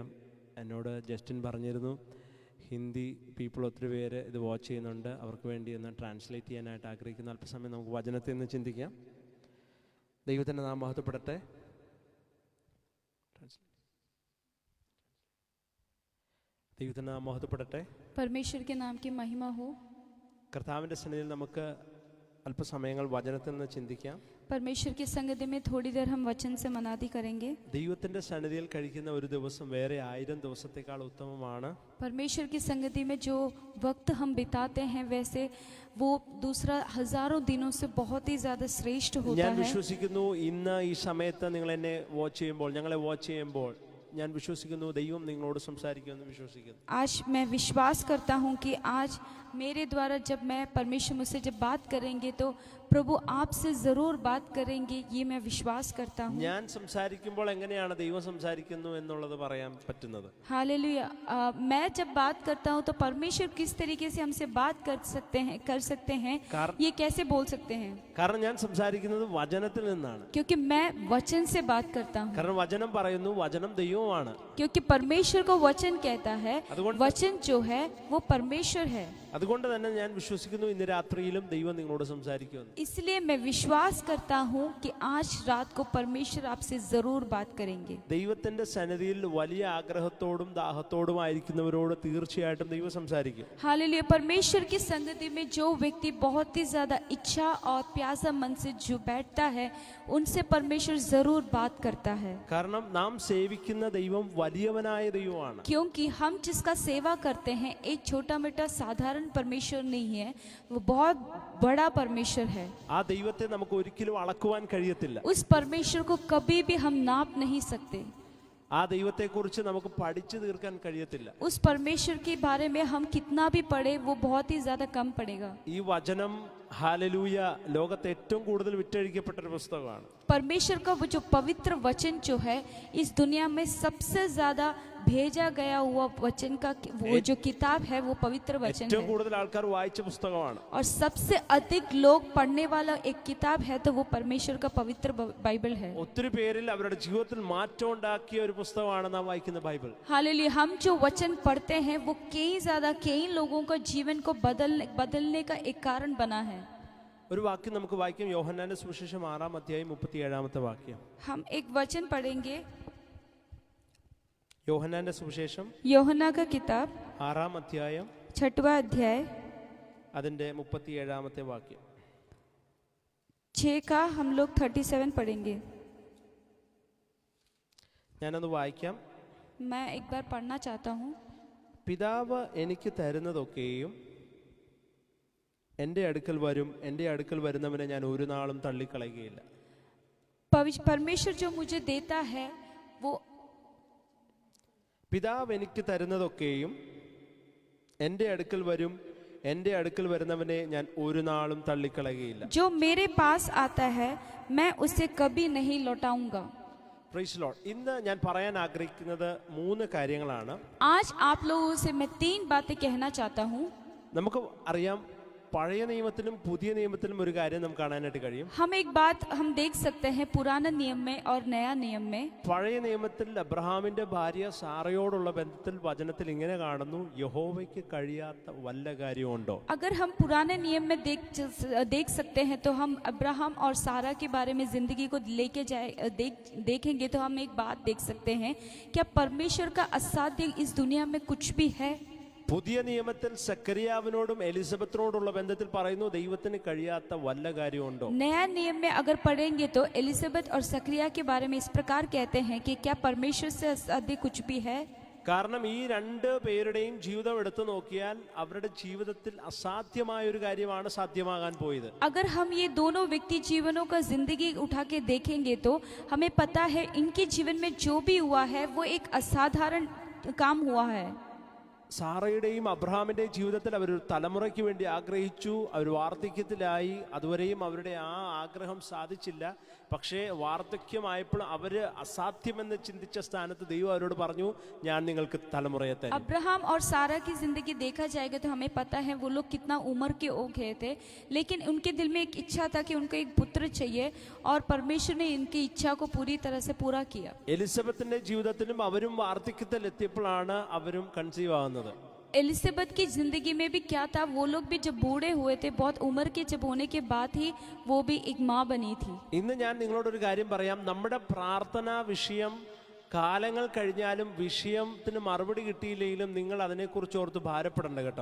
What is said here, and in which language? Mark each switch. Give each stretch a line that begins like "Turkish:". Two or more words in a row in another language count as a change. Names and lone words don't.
Malayalam: എന്നോട് ജസ്റ്റിൻ പറഞ്ഞിരുന്നു
English: Hindi people
Malayalam: ഒത്തിരി പേര് ഇത് വാച്ച് ചെയ്യുന്നുണ്ട്, അവർക്ക് വേണ്ടി ഒന്ന് ട്രാൻസ്ലേറ്റ് ചെയ്യാനായിട്ട് ആഗ്രഹിക്കുന്ന. അല്പസമയം നമുക്ക് വചനത്തിൽ നിന്ന് ചിന്തിക്കാം. ദൈവത്തിൻ്റെ നാമം മഹത്വപ്പെടട്ടെ. ദൈവത്തിൻ്റെ നാമം മഹത്വപ്പെടട്ടെ.
Hindi: परमेश्वर के नाम की महिमा हो.
Malayalam: കർത്താവിൻ്റെ സന്നിധിയിൽ നമുക്ക് അല്പസമയങ്ങൾ വചനത്തിൽ നിന്ന് ചിന്തിക്കാം.
Hindi: परमेश्वर की संगति में थोड़ी देर हम वचन से मनादी करेंगे.
Malayalam: ദൈവത്തിൻ്റെ സന്നിധിയിൽ കഴിക്കുന്ന ഒരു ദിവസം വേറെ 1000 ദിവസത്തേക്കാൾ ഉത്തമമാണ്.
Hindi: परमेश्वर की संगति में जो वक्त हम बिताते हैं वैसे वो दूसरा हजारों दिनों से बहुत ही ज्यादा श्रेष्ठ होता
Malayalam: ഞാൻ
Hindi: है.
Malayalam: വിശ്വസിക്കുന്നു ഇന്ന് ഈ സമയത്ത് നിങ്ങൾ എന്നെ വാച്ച് ചെയ്യുമ്പോൾ, ഞങ്ങളെ വാച്ച് ചെയ്യുമ്പോൾ ഞാൻ വിശ്വസിക്കുന്നു ദൈവം നിങ്ങളോട് സംസാരിക്കുമെന്ന് വിശ്വസിക്കുന്നു.
Hindi: आज मैं विश्वास करता हूँ कि आज मेरे द्वारा जब मैं परमेश्वर मुझसे जब बात करेंगे तो प्रभु आपसे जरूर बात करेंगे, ये मैं विश्वास करता हूँ.
Malayalam: ഞാൻ സംസാരിക്കുമ്പോൾ എങ്ങനെയാണ് ദൈവം സംസാരിക്കുന്നു എന്നുള്ളത് പറയാൻ പറ്റുന്നത്?
Hindi: हालेलुया. मैं जब बात करता हूँ तो परमेश्वर किस तरीके से हमसे बात कर सकते हैं ये कैसे बोल सकते हैं?
Malayalam: കാരണം ഞാൻ സംസാരിക്കുന്നത് വചനത്തിൽ നിന്നാണ്.
Hindi: क्योंकि मैं वचन से बात करता हूँ.
Malayalam: കാരണം വചനം പറയുന്നു വചനം ദൈവമാണ്.
Hindi: क्योंकि परमेश्वर को वचन कहता है, वचन जो है वो परमेश्वर है.
Malayalam: അതുകൊണ്ട് തന്നെ ഞാൻ വിശ്വസിക്കുന്നു ഇന്ന് രാത്രിയിലും ദൈവം നിങ്ങളോട് സംസാരിക്കുമെന്ന്.
Hindi: इसलिए मैं विश्वास करता हूँ कि आज रात को परमेश्वर आपसे जरूर बात करेंगे.
Malayalam: ദൈവത്തിന്റെ സന്നിധിയിൽ വലിയ ആഗ്രഹത്തോടും ദാഹത്തോടും ആയിരിക്കുന്നവരോട് തീർച്ചയായിട്ടും ദൈവം സംസാരിക്കും.
Hindi: हालेलुया. परमेश्वर की संगति में जो व्यक्ति बहुत ही ज्यादा इच्छा और प्यासा मन से जो बैठता है उनसे परमेश्वर जरूर बात करता है.
Malayalam: കാരണം നാം സേവിക്കുന്ന ദൈവം വലിയവനായ ദൈവമാണ്.
Hindi: क्योंकि हम जिसका सेवा करते हैं एक छोटा मोटा साधारण परमेश्वर नहीं है, वो बहुत बड़ा परमेश्वर है.
Malayalam: ആ ദൈവത്തെ നമുക്ക് ഒരിക്കലും അളക്കുവാൻ കഴിയത്തില്ല.
Hindi: उस परमेश्वर को कभी भी हम नाप नहीं सकते.
Malayalam: ആ ദൈവത്തെക്കുറിച്ച് നമുക്ക് പഠിച്ചു തീർക്കാൻ കഴിയത്തില്ല.
Hindi: उस परमेश्वर के बारे में हम कितना भी पढ़े वो बहुत ही ज्यादा कम पड़ेगा.
Malayalam: ഈ വചനം ഹല്ലേലൂയ ലോകത്തെ ഏറ്റവും കൂടുതൽ വിറ്റഴിക്കപ്പെട്ട ഒരു പുസ്തകമാണ്.
Hindi: परमेश्वर का वो जो पवित्र वचन जो है इस दुनिया में सबसे ज्यादा भेजा गया हुआ वचन का वो जो किताब है वो पवित्र वचन
Malayalam: ഏറ്റവും
Hindi: है.
Malayalam: കൂടുതൽ ആൾക്കാർ വായിച്ച പുസ്തകമാണ്.
Hindi: और सबसे अधिक लोग पढ़ने वाला एक किताब है तो वो परमेश्वर का पवित्र बाइबल है.
Malayalam: ഒത്തിരി പേരിൽ അവരുടെ ജീവിതത്തിൽ മാറ്റം ഉണ്ടാക്കിയ ഒരു പുസ്തകമാണ് നാം വായിക്കുന്ന ബൈബിൾ.
Hindi: हालेलुया. हम जो वचन पढ़ते हैं वो कई लोगों का जीवन को बदलने का एक कारण बना है.
Malayalam: ഒരു വാക്യം നമുക്ക് വായിക്കാം. യോഹന്നാന്റെ സുവിശേഷം 6-ാം അധ്യായം 37-ാമത്തെ വാക്യം.
Hindi: हम एक वचन पढ़ेंगे.
Malayalam: യോഹന്നാന്റെ സുവിശേഷം
Hindi: യോഹന്നാ का किताब
Malayalam: 6-ാം അധ്യായം
Hindi: 6वां अध्याय
Malayalam: അതിന്റെ 37-ാമത്തെ വാക്യം.
Hindi: 6 का हम लोग 37 पढ़ेंगे.
Malayalam: ഞാനത് വായിക്കാം.
Hindi: मैं एक बार पढ़ना चाहता हूँ.
Malayalam: പിതാവ് എനിക്ക് തരുന്നതൊക്കെയും എൻ്റെ അടുക്കൽ വരും, എൻ്റെ അടുക്കൽ വരുന്നവനെ ഞാൻ ഒരു നാളും തള്ളിക്കളയുകയില്ല.
Hindi: परमेश्वर जो मुझे देता है वो
Malayalam: പിതാവ് എനിക്ക് തരുന്നതൊക്കെയും എൻ്റെ അടുക്കൽ വരും, എൻ്റെ അടുക്കൽ വരുന്നവനെ ഞാൻ ഒരു നാളും തള്ളിക്കളയുകയില്ല.
Hindi: जो मेरे पास आता है मैं उसे कभी नहीं लौटाऊंगा.
English: Praise Lord.
Malayalam: ഇന്ന് ഞാൻ പറയാൻ ആഗ്രഹിക്കുന്നത് 3 കാര്യങ്ങളാണ്.
Hindi: आज आप लोगों से मैं 3 बातें कहना चाहता हूँ.
Malayalam: നമുക്ക് അറിയാം പഴയ നിയമത്തിലും പുതിയ നിയമത്തിലും ഒരു കാര്യം നമുക്ക് കാണാനായിട്ട് കഴിയും.
Hindi: हम एक बात हम देख सकते हैं पुराने नियम में और नया नियम में.
Malayalam: പഴയ നിയമത്തിൽ അബ്രഹാമിന്റെ ഭാര്യ സാറയോടുള്ള ബന്ധത്തിൽ വചനത്തിൽ ഇങ്ങനെ കാണുന്നു, യഹോവയ്ക്ക് കഴിയാത്ത വല്ല കാര്യമുണ്ടോ?
Hindi: अगर हम पुराने नियम में देख सकते हैं तो हम अब्राहम और सारा के बारे में जिंदगी को लेके देखेंगे तो हम एक बात देख सकते हैं, क्या परमेश्वर का असाध्य इस दुनिया में कुछ भी है?
Malayalam: പുതിയ നിയമത്തിൽ സക്കറിയാവിനോടും എലിസബത്തിനോടുള്ള ബന്ധത്തിൽ പറയുന്നു ദൈവത്തിന് കഴിയാത്ത വല്ല കാര്യമുണ്ടോ?
Hindi: नया नियम में अगर पढ़ेंगे तो एलिजाबेथ और सकरिया के बारे में इस प्रकार कहते हैं कि क्या परमेश्वर से असाध्य कुछ भी है?
Malayalam: കാരണം ഈ 2 പേരുടെയും ജീവിതം എടുത്തു നോക്കിയാൽ അവരുടെ ജീവിതത്തിൽ അസാധ്യമായ ഒരു കാര്യമാണ് സാധ്യമാകാൻ പോയത്.
Hindi: अगर हम ये दोनों व्यक्ति जीवनों का जिंदगी उठा के देखेंगे तो हमें पता है इनके जीवन में जो भी हुआ है वो एक असाधारण काम हुआ है.
Malayalam: സാറയുടെയും അബ്രഹാമിൻ്റെയും ജീവിതത്തിൽ അവരൊരു തലമുറയ്ക്ക് വേണ്ടി ആഗ്രഹിച്ചു. അവർ വാർദ്ധക്യത്തിലായി. അതുവരെയും അവരുടെ ആ ആഗ്രഹം സാധിച്ചില്ല. പക്ഷേ വാർദ്ധക്യമായപ്പോൾ അവർ അസാധ്യമെന്ന് ചിന്തിച്ച സ്ഥാനത്ത് ദൈവം അവരോട് പറഞ്ഞു, ഞാൻ നിങ്ങൾക്ക് തലമുറയെ തരും.
Hindi: अब्राहम और सारा की जिंदगी देखा जाएगा तो हमें पता है वो लोग कितना उम्र के हो गए थे, लेकिन उनके दिल में एक इच्छा था कि उनको एक पुत्र चाहिए और परमेश्वर ने इनकी इच्छा को पूरी तरह से पूरा किया.
Malayalam: എലിസബത്തിന്റെ ജീവിതത്തിലും അവരും വാർദ്ധക്യത്തിൽ എത്തിയപ്പോഴാണ് അവരും കൺസീവ് ആകുന്നത്.
Hindi: एलिजाबेथ की जिंदगी में भी क्या था, वो लोग भी जब बूढ़े हुए थे, बहुत उम्र के जब होने के बाद ही वो भी एक माँ बनी थी.
Malayalam: ഇന്ന് ഞാൻ നിങ്ങളോടൊരു കാര്യം പറയാം. നമ്മുടെ പ്രാർത്ഥനാ വിഷയം കാലങ്ങൾ കഴിഞ്ഞാലും വിഷയത്തിന് മറുപടി കിട്ടിയില്ലെങ്കിലും നിങ്ങൾ അതിനെക്കുറിച്ച് ഓർത്ത് ഭാരപ്പെടണ്ട കേട്ടോ.